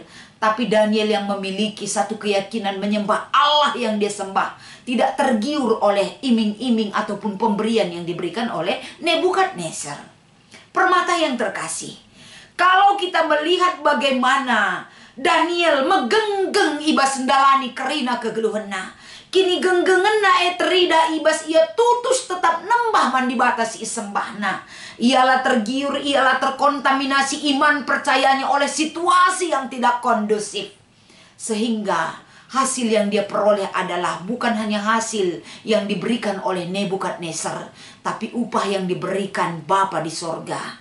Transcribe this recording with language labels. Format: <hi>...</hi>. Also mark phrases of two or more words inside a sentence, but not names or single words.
<id>Tapi Daniel yang memiliki satu keyakinan menyembah Allah yang dia sembah, tidak tergiur oleh iming-iming ataupun pemberian yang diberikan oleh Nebukadnezar. Permata yang terkasih, kalau kita melihat bagaimana</id> <btx>Daniel megenggeng ibas sendalani kerina kegeluhena, kini genggengena terida ibas ia tutus tetap nembah mandi batas isembahna.</btx> <id>Ialah tergiur, ialah terkontaminasi iman percayanya oleh situasi yang tidak kondusif. Sehingga hasil yang dia peroleh adalah bukan hanya hasil yang diberikan oleh Nebukadnezar, tapi upah yang diberikan Bapa di sorga.</id>